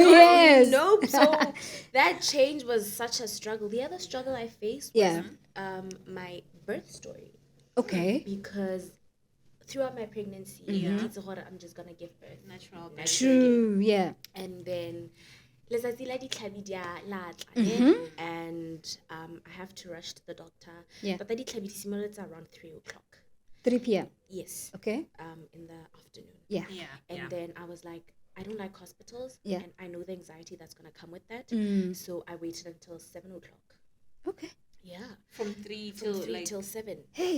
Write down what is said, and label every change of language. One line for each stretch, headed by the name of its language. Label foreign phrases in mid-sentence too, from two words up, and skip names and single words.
English: Yes. Nope. So that change was such a struggle. The other struggle I faced was my birth story, Okay. because throughout my pregnancy, I'm just gonna give birth. Natural birth. True. Yeah. And then
Tswana: letsatsi la ditlhabi di a latla,
English: and I have to rush to the doctor. Yeah. But the
Tswana: ditlhabi di simolotse
English: around 3 o'clock. 3 p.m. Yes. Okay. In the afternoon. Yeah. Yeah. And then I was like, I don't like hospitals. Yeah. And I know the anxiety that's gonna come with that. So I waited until 7 o'clock. Okay. Yeah. From 3 From till 3 like till 7. Hey.